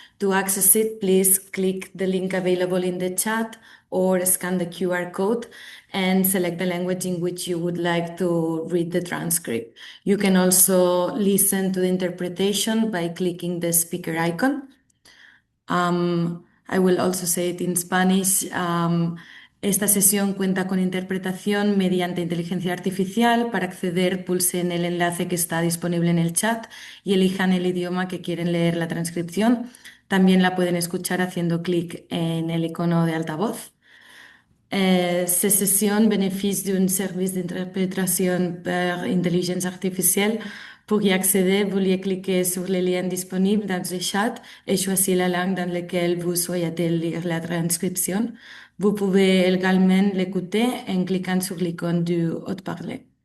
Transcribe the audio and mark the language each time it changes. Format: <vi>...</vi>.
<en>To access it, please click the link available in the chat or scan the QR code and select the language in which you would like to read the transcript. You can also listen to the interpretation by clicking the speaker icon. I will also say it in Spanish.</en> <es>Esta sesión cuenta con interpretación mediante inteligencia artificial. Para acceder, pulsen el enlace que está disponible en el chat y elijan el idioma que quieren leer la transcripción. También la pueden escuchar haciendo clic en el icono de altavoz.</es> <fr>Cette session bénéficie d'un service d'interprétation par intelligence artificielle. Pour y accéder, veuillez cliquer sur le lien disponible dans le chat et choisir la langue dans laquelle vous souhaitez lire la transcription. Vous pouvez également l'écouter en cliquant sur l'icône du haut-parleur.</fr>